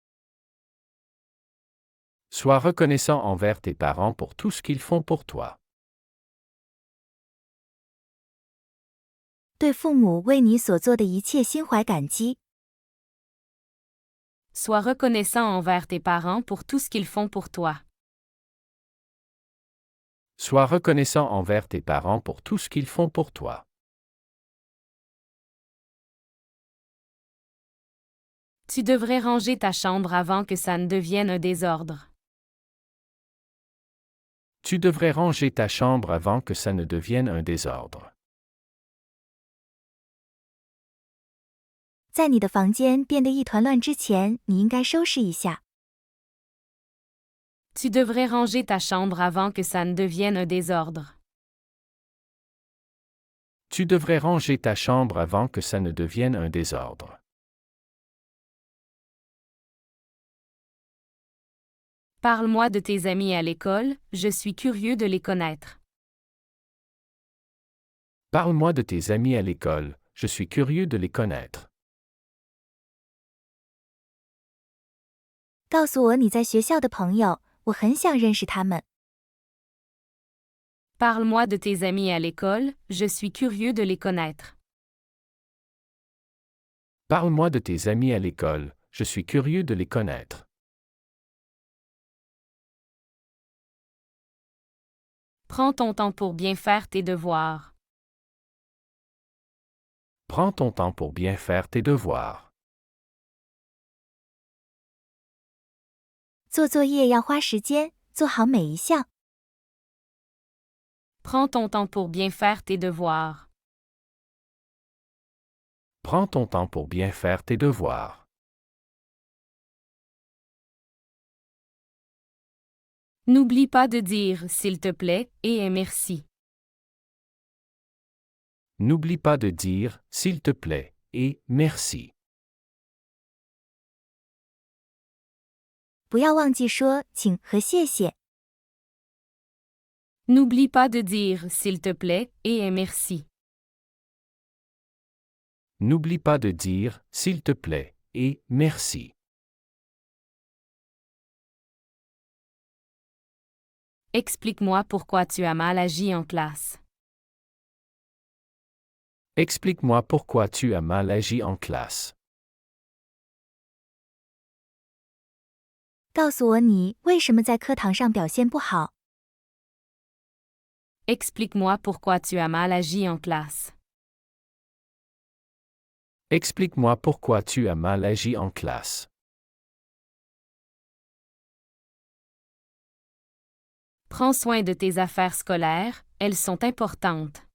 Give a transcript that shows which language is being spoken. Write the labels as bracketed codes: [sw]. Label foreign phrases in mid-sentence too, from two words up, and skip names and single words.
[fr] Sois reconnaissant envers tes parents pour tout ce qu'ils font pour toi. [zh] 对父母为你所做的一切心怀感激。 [fr] Sois reconnaissant envers tes parents pour tout ce qu'ils font pour toi. Sois reconnaissant envers tes parents pour tout ce qu'ils font pour toi. Tu devrais ranger ta chambre avant que ça ne devienne un désordre. Tu devrais ranger ta chambre avant que ça ne devienne un désordre. [zh] 在你的房间变得一团乱之前，你应该收拾一下。 [fr] Tu devrais ranger ta chambre avant que ça ne devienne un désordre. Tu devrais ranger ta chambre avant que ça ne devienne un désordre. Parle-moi de tes amis à l'école, je suis curieux de les connaître. Parle-moi de tes amis à l'école, je suis curieux de les connaître. [zh] 告诉我你在学校的朋友，我很想认识他们。 [fr] Parle-moi de tes amis à l'école, je suis curieux de les connaître. Parle-moi de tes amis à l'école, je suis curieux de les connaître. Prends ton temps pour bien faire tes devoirs. Prends ton temps pour bien faire tes devoirs. [zh] 做作业要花时间，做好每一项。 [fr] Prends ton temps pour bien faire tes devoirs. Prends ton temps pour bien faire tes devoirs. N'oublie pas de dire s'il te plaît et merci. N'oublie pas de dire s'il te plaît et merci. [zh] 不要忘记说请和谢谢。 [fr] N'oublie pas de dire s'il te plaît et merci. N'oublie pas de dire s'il te plaît et merci. Explique-moi pourquoi tu as mal agi en classe. Explique-moi pourquoi tu as mal agi en classe. [zh] 告诉我你为什么在课堂上表现不好。 [fr] Explique-moi pourquoi tu as mal agi en classe. Explique-moi pourquoi tu as mal agi en classe. Prends soin de tes affaires scolaires, elles sont importantes.